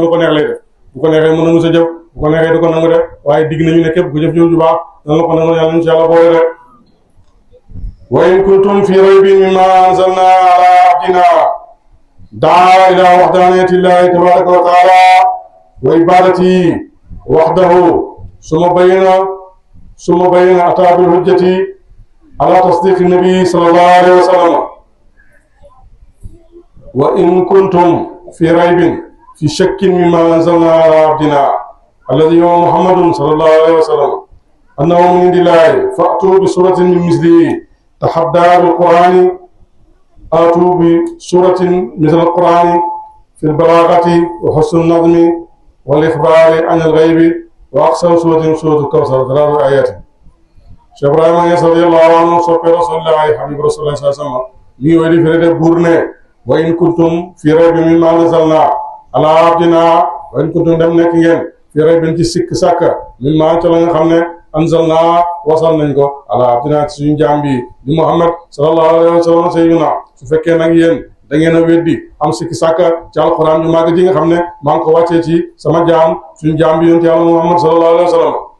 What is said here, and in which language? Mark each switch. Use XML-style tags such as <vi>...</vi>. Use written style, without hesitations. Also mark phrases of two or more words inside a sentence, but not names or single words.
<wo>lu ko neex lay def bu ko neexee mën nangu sa jëf bu ko neexee du ko nangu de waaye digg nañu ne képp ku jëf jëf ju baax dana la ko nangu yàlla ñu ci yàlla boole de</wo> <ar>وإن كنتم في ريب مما أنزلنا على عبدنا دعا إلى وحدانية الله تبارك وتعالى وعبادته وحده ثم بين أتى بالحجة على تصديق النبي صلى الله عليه وسلم وإن كنتم في ريب في شك مما أنزلنا على عبدنا الذي هو محمد صلى الله عليه وسلم أنه من عند الله فأتوا بسورة من مثله تحدى بالقرآن ائتوا بسورة مثل القرآن في البلاغة وحسن النظم والإخبار عن الغيب وأقصر سورة سورة الكوثر 3 آيات Cheikh Ibrahima Niass رضي الله عنه soppe رسول الله حبيب رسول الله صلى الله عليه وسلم</ar> <wo>mi ngi way di fere de buur ne</wo> <ar>وإن كنتم في ريب مما نزلنا على عبدنا وإن كنتم</ar> <wo>dem nekk ngeen</wo> <ar>في ريب</ar> <wo>ci sikk sàkka mimma ca la nga xam ne anzalna wasal nañ ko</wo> <ar>على عبدنا</ar> <wo>ci suñu jaam bi di Muhammad</wo> <ar>صلى الله عليه وسلم</ar> <wo>sayyidina su fekkee nag yéen da ngeen a weddi am sikki sàkka ci alquran ju màgg ji nga xam ne maa ngi ko wàccee ci sama jaam suñu jaam bi yonent yàlla Muhammad</wo> <ar>صلى الله عليه وسلم</ar>